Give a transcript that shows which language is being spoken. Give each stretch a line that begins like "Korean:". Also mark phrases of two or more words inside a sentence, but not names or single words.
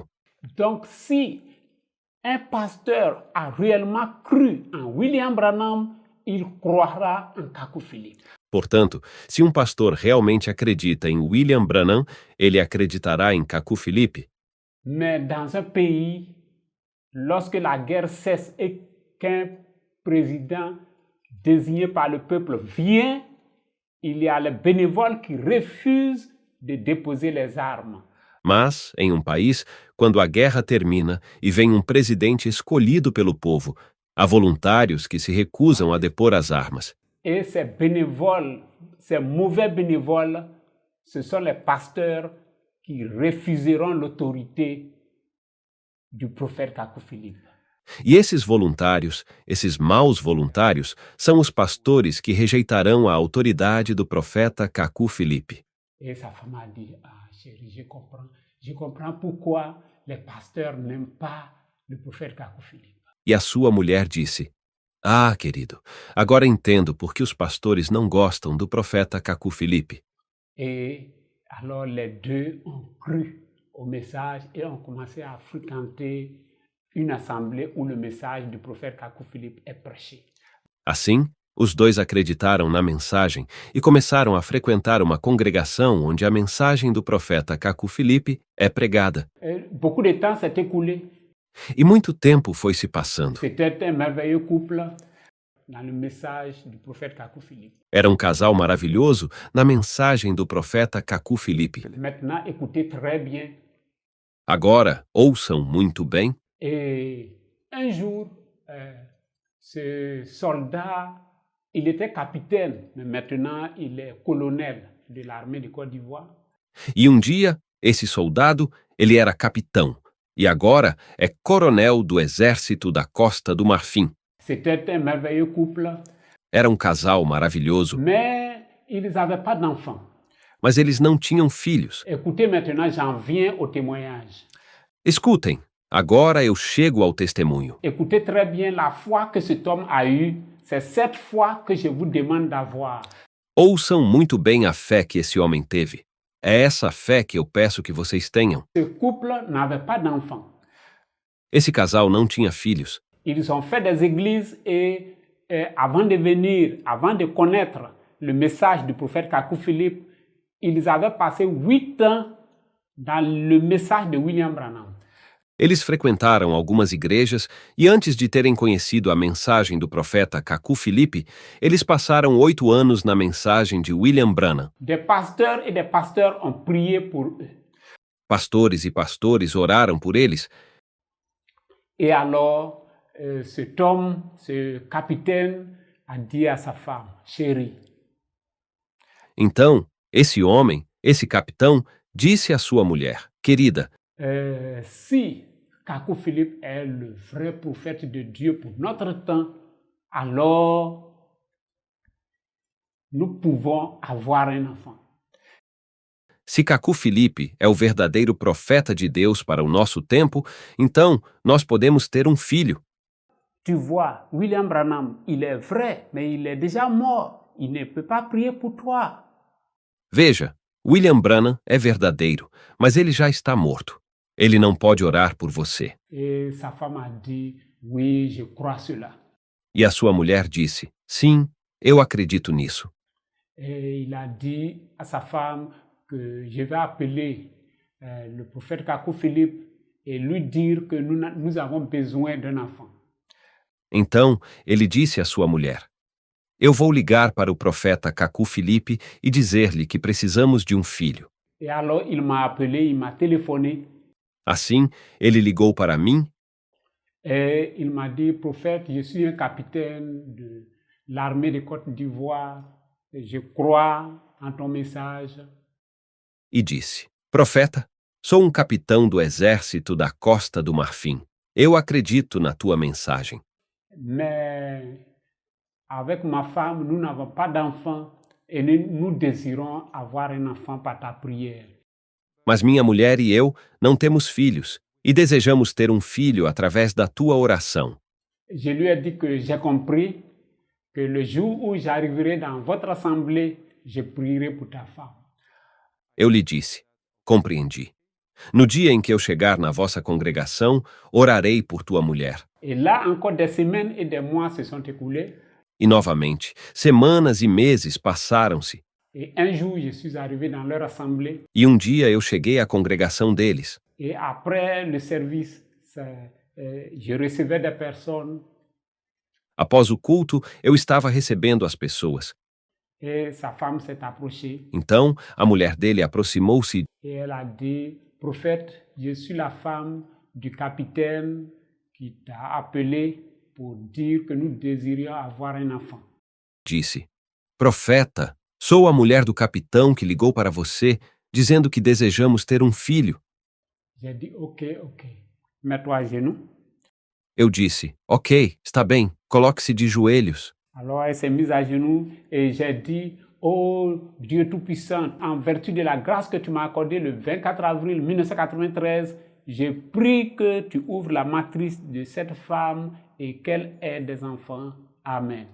French: Donc si un pasteur a réellement cru en William Branham, il croira en Kakou Philippe.
Portuguese: Portanto, se um pastor realmente acredita em William Branham, ele acreditará em Kaku Filipe.
French: Mais dans un pays, lorsque la guerre cesse et qu'un président désigné par le peuple vient, il y a les bénévoles qui refusent de déposer les armes.
Portuguese: Mas, em um país, quando a guerra termina e vem um presidente escolhido pelo povo, há voluntários que se recusam a depor as armas.
French: Et ces bénévoles, ces mauvais bénévoles, ce sont les pasteurs qui refuseront l'autorité du prophète Kakou Philippe.
Portuguese: E esses voluntários, esses maus voluntários, são os pastores que rejeitarão a autoridade do profeta Kaku Filipe.
French: Et sa femme a dit, ah chérie, je comprends pourquoi les pasteurs n'aiment pas le prophète Kakou Philippe.
Portuguese: E a sua mulher disse: Ah, querido, agora entendo por que os pastores não gostam do profeta Kaku Filipe.
French: Et alors les deux ont cru au message et ont commencé à fréquenter une assemblée où le message du prophète Kakou Philippe est prêché.
Portuguese: Assim, os dois acreditaram na mensagem e começaram a frequentar uma congregação onde a mensagem do profeta Kaku Filipe é pregada.
French: Et beaucoup de temps s'est écoulé.
Portuguese: E muito tempo foi se passando.
French: C'était un merveilleux couple dans le message du prophète Kakou Philippe.
Portuguese: Era um casal maravilhoso na mensagem do profeta Kaku Filipe.
French: Maintenant, écoutez très bien.
Portuguese: Agora, ouçam muito bem.
French: Et un jour, ce soldat, il était capitaine, mais maintenant il est colonel de l'armée de Côte d'Ivoire.
Portuguese: E um dia, esse soldado, ele era capitão, e agora é coronel do exército da Costa do Marfim.
French: C'était un merveilleux couple,
Portuguese: Era um casal maravilhoso,
French: mais ils n'avaient pas d'enfants.
Portuguese: mas eles não tinham filhos.
French: Écoutez maintenant, j'en viens au témoignage.
Portuguese: Escutem, agora eu chego ao testemunho.
French: Écoutez très bien la foi que cet homme a eue. C'est cette foi que je vous demande d'avoir.
Portuguese: Ouçam muito bem a fé que esse homem teve. É essa fé que eu peço que vocês tenham.
French: Ce couple n'avait pas d'enfants.
Portuguese: Esse casal não tinha filhos.
French: Ils ont fait des églises et avant de venir, avant de connaître le message du prophète Kakou Philippe, ils avaient passé 8 ans dans le message de William Branham.
Portuguese: Eles frequentaram algumas igrejas e antes de terem conhecido a mensagem do profeta Kaku Filipe, eles passaram 8 anos na mensagem de William Branham.
French: Des pasteurs et des pasteurs ont prié pour eux.
Portuguese: Pastores e pastores oraram por eles.
French: Et alors, cet homme, ce capitaine, a dit à sa femme, chérie,
Portuguese: Então, esse homem, esse capitão, disse à sua mulher: Querida,
French: si Kakou Philippe est le vrai prophète de Dieu pour notre temps, alors nous pouvons avoir un enfant.
Portuguese: se Kaku Filipe é o verdadeiro profeta de Deus para o nosso tempo, então nós podemos ter um filho.
French: Tu vois, William Branham, il est vrai, mais il est déjà mort. Il ne peut pas prier pour toi.
Portuguese: Veja, William Branham é verdadeiro, mas ele já está morto. Ele não pode orar por você.
French: Et sa femme a dit, oui, je crois cela.
Portuguese: E a sua mulher disse: Sim, eu acredito nisso.
French: Et il a dit à sa femme que je vais appeler le prophète Kakou Philippe et lui dire que nous avons besoin d'un enfant.
Portuguese: Então, ele disse à sua mulher: Eu vou ligar para o profeta Kaku Filipe e dizer-lhe que precisamos de um filho.
French: Et alors il m'a appelé, il m'a téléphoné
Portuguese: Assim, ele ligou para mim
French: et il m'a dit, prophète, je suis un capitaine de l'armée de Côte d'Ivoire Je crois en ton message.
Portuguese: E disse: Profeta, sou um capitão do exército da Costa do Marfim. Eu acredito na tua mensagem.
French: Mais avec ma femme, nous n'avons pas d'enfant et nous désirons avoir un enfant par ta prière.
Portuguese: Mas minha mulher e eu não temos filhos e desejamos ter um filho através da tua oração.
French: Je lui ai dit que j'ai compris que le jour où j'arriverai dans votre assemblée, je prierai pour ta femme.
Portuguese: Eu lhe disse: Compreendi. No dia em que eu chegar na vossa congregação, orarei por tua mulher.
French: Et là, encore des semaines et des mois se sont écoulés.
Portuguese: E novamente, semanas e meses passaram-se.
French: Et un jour, je suis arrivé dans leur assemblée.
Portuguese: E um dia eu cheguei à congregação deles.
French: Et après le service, je recevais des personnes.
Portuguese: Após o culto, eu estava recebendo as pessoas.
French: Et sa femme s'est approchée.
Portuguese: Então, a mulher dele aproximou-se
French: Et elle a dit, prophète, je suis la femme du capitaine qui t'a appelé pour dire que nous désirions avoir un enfant.
Portuguese: e disse: Profeta, sou a mulher do capitão que ligou para você, dizendo que desejamos ter um filho.
French: J'ai dit, ok, mets-toi à genoux.
Portuguese: Eu disse: Ok, está bem, coloque-se de joelhos.
French: Alors elle s'est mise à genoux et j'ai dit, oh Dieu Tout-Puissant, en vertu de la grâce que tu m'as accordée le 24 avril 1993, je prie que tu ouvres la matrice de cette femme et qu'elle ait des enfants. Amen.